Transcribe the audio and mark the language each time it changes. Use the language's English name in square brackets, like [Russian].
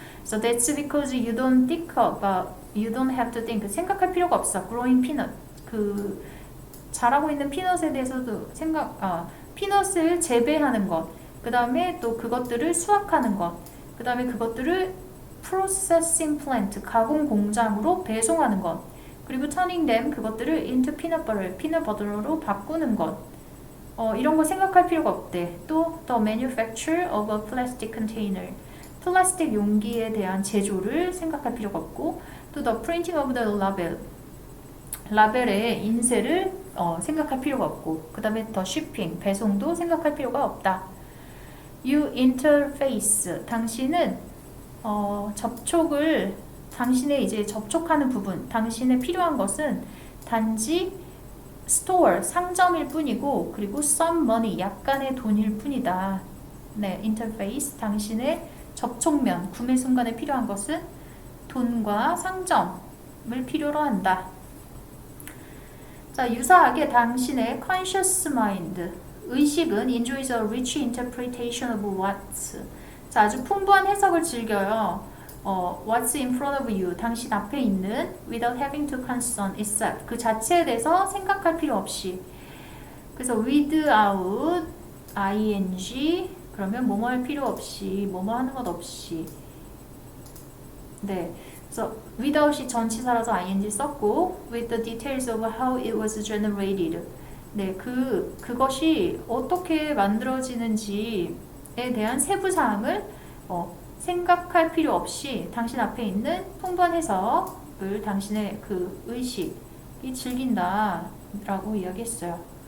[English] So that's because you don't think about, you don't have to think. [Korean] 생각할 필요가 없어. [English] Growing peanut. [Korean] 그 자라고 있는 피넛에 대해서도 피넛을 재배하는 것. 그 다음에 또 그것들을 수확하는 것. 그 다음에 그것들을 [English] processing plant, [Korean] 가공 공장으로 배송하는 것. 그리고 [English] turning them, [Korean] 그것들을 [English] into peanut butter, peanut butter [Korean] 로 바꾸는 것. 이런 거 생각할 필요가 없대. 또 [English] the manufacture of a plastic container, [Korean] 플라스틱 용기에 대한 제조를 생각할 필요가 없고, 또 [English] the printing of the label, [Korean] 라벨의 인쇄를 생각할 필요가 없고, 그 다음에 [English] the shipping, [Korean] 배송도 생각할 필요가 없다. [English] You interface, [Korean] 당신은 접촉을, 당신의 이제 접촉하는 부분, 당신의 필요한 것은 단지 store, 상점일 뿐이고, 그리고 [English] some money, [Korean] 약간의 돈일 뿐이다. 네, interface, 당신의 접촉면, 구매 순간에 필요한 것은 돈과 상점을 필요로 한다. 자, 유사하게 당신의 [English] conscious mind, [Korean] 의식은 [English] enjoys a rich interpretation of what's. [Korean] 자, 아주 풍부한 해석을 즐겨요. [English] what's in front of you, [Korean] 당신 앞에 있는 [English] without having to concern itself, [Korean] 그 자체에 대해서 생각할 필요 없이. 그래서 [English] without ing, [Korean] 그러면 뭐뭐 할 필요 없이, 뭐뭐 하는 것 없이. 네, 그래서 without이 전치사라서 ing 썼고, [English] with the details of how it was generated. [Korean] 네, 그것이 어떻게 만들어지는지에 대한 세부 사항을 생각할 필요 없이 당신 앞에 있는 풍부한 해석을 당신의 그 의식이 즐긴다라고 이야기했어요.